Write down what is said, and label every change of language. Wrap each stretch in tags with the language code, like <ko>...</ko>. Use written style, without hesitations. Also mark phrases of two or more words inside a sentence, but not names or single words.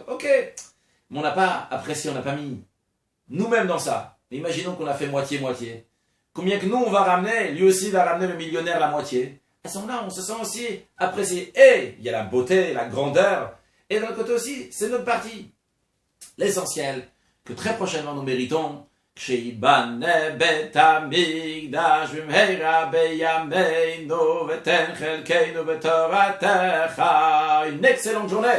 <fr>Ok, mais on n'a pas apprécié, on n'a pas mis nous-mêmes dans ça. Mais imaginons qu'on a fait moitié-moitié. Combien que nous on va ramener, lui aussi va ramener le millionnaire la moitié. À ce moment-là, on se sent aussi apprécié. Et il y a la beauté, la grandeur, et d'un côté aussi, c'est notre partie. L'essentiel, que très prochainement nous méritons,</fr> <he>כשיבנה בית המקדש במהרה בימינו ותן חלקנו בתורתך.</he> <fr>Une excellente journée.</fr>